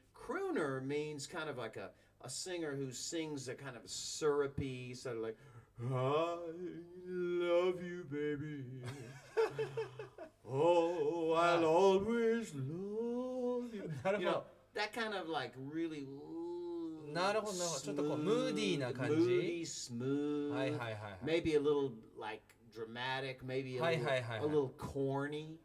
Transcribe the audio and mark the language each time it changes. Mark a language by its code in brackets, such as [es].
[en] Crooner means kind of like a singer who sings a kind of syrupy, sort of like, I love you, baby. Oh, I'll always love you. [ja] なるほ [en] You know, [ja] ど。 [en] that kind of like really [ja] なるほど、なるほど。ちょっとこうムーディーな感じ。 [en] moody, smooth. [ja] はいはいはいはい。 [en] Maybe a little like dramatic, maybe a little corny.